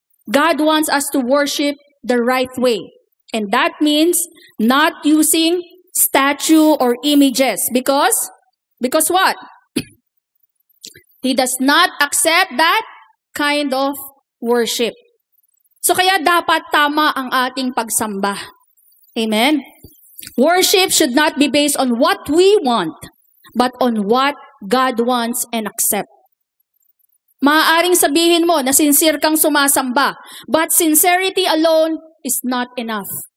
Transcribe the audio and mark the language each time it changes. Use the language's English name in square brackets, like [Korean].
[English] God wants us to worship the right way. And that means not using statue, or images. Because what? He does not accept that kind of worship. [Filipino] So kaya dapat tama ang ating pagsamba. [English] Amen? Worship should not be based on what we want, but on what God wants and accept. [Filipino] Maaaring sabihin mo na sincere kang sumasamba, [English] but sincerity alone is not enough.